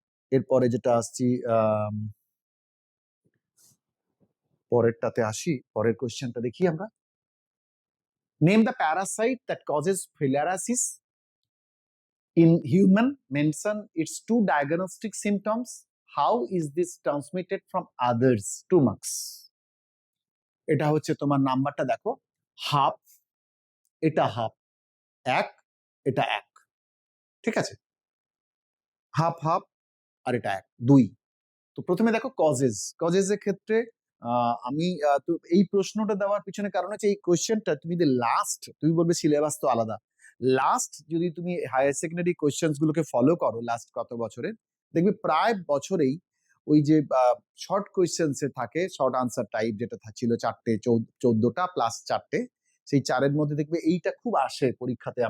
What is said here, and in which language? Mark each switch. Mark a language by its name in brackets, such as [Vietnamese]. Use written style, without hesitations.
[Bangla] এরপরে যেটা আসছি, পরেরটাতে আসি, পরের কোয়েশ্চেনটা দেখি আমরা। [English] Name the parasite that causes filariasis in human, mention its 2 diagnostic symptoms. How is this transmitted from others? 2 marks. [Bangla] এটা হচ্ছে তোমার নাম্বারটা দেখো, হাফ, এটা হাফ, এক, এটা এক। ঠিক আছে, হাফ হাফ, আর এটা এক, দুই। তো প্রথমে দেখো কজেস। কজেস এর ক্ষেত্রে আমি তো এই প্রশ্নটা দেওয়ার পিছনে কারণ হচ্ছে এই কোয়েশ্চেনটা তুমি যদি লাস্ট, তুমি বলবে সিলেবাস তো আলাদা, লাস্ট যদি তুমি হায়ার সেকেন্ডারি কোয়েশ্চেন্স গুলোকে ফলো করো লাস্ট কত বছরের, দেখবে প্রায় বছরেই ওই যে শর্ট কোয়েশ্চেন্স এ থাকে, শর্ট আনসার টাইপ, যেটা ছিল 4টে, 14টা প্লাস 4টে, সেই 4-এর মধ্যে দেখবে এইটা খুব আসে পরীক্ষাতে।